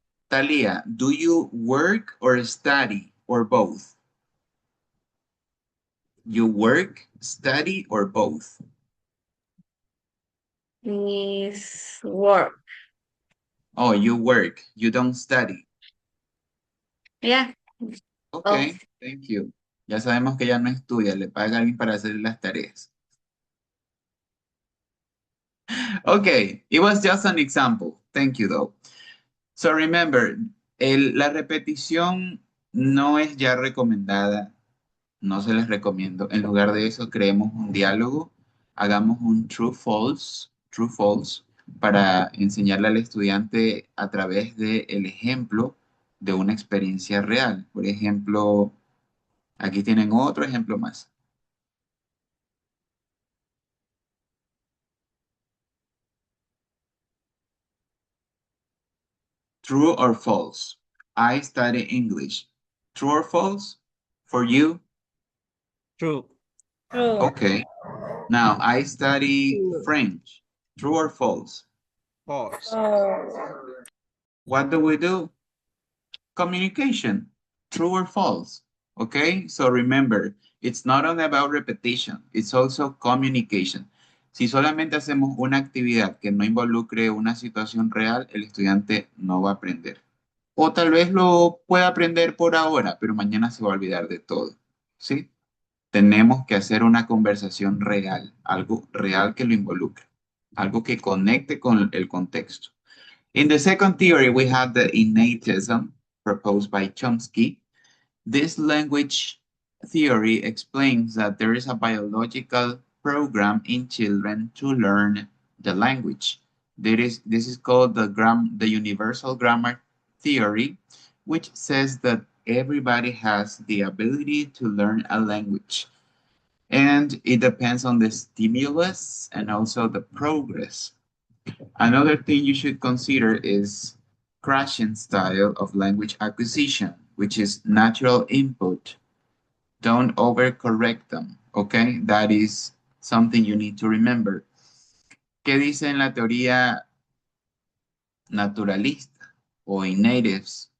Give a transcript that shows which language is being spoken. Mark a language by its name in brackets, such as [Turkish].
[English] Talia, do you work or study or both? You work, study, or both? Is work. Oh, you work, you don't study. Yeah. Okay, thank you. [Spanish] Ya sabemos que ella no estudia, le paga a alguien para hacer las tareas. [English] Okay, it was just an example. Thank you, though. So remember, [Spanish] la repetición no es ya recomendada, no se les recomiendo. En lugar de eso, creemos un diálogo, hagamos un [English] true false, [Spanish] para enseñarle al estudiante a través del ejemplo de una experiencia real. Por ejemplo, aquí tienen otro ejemplo más. [English] True or false? I study English. True or false? For you? True. True. Okay. Now, I study French. True or false? False. Oh. What do we do? Communication. True or false? Okay, so remember, it's not only about repetition, it's also communication. [Spanish] Si solamente hacemos una actividad que no involucre una situación real, el estudiante no va a aprender. O tal vez lo pueda aprender por ahora, pero mañana se va a olvidar de todo. ¿Sí? Tenemos que hacer una conversación real, algo real que lo involucre, algo que conecte con el contexto. [English] In the second theory, we have the innatism proposed by Chomsky. This language theory explains that there is a biological program in children to learn the language. This is called the universal grammar theory, which says that everybody has the ability to learn a language. And it depends on the stimulus and also the progress. Another thing you should consider is Krashen style of language acquisition, which is natural input. Don't overcorrect them, okay? That is something you need to remember. [Spanish] ¿Qué dice en la teoría naturalista o innatism?